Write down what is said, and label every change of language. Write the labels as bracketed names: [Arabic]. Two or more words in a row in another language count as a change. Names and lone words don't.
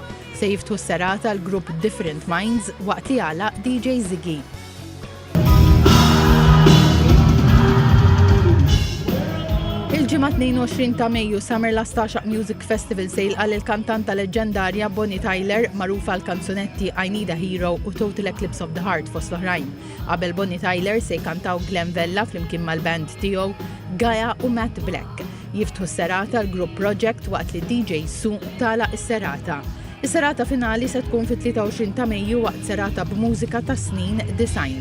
[Maltese] Se jiftħu s-serata l-grupp Different Minds waqt li għala DJ Ziggy. Il-ġimgħa 22 ta' Mejju Summerlust Għaxaq Music Festival se jilqa' lill-kantanta leġendarja Bonnie Tyler magħrufa għall-kanzunetti I Need a Hero u Total Eclipse of the Heart fost l-oħrajn. Qabel Bonnie Tyler se jkantaw Glenn Vella flimkien mal-band tiegħu Gaia u Matt Black. Jiftħu s-serata l-grupp Project waqt li DJ Su tagħlaq is-serata. Is-serata finali se tkun fit-23 ta' Mejju waqt serata b'mużika ta' snin design.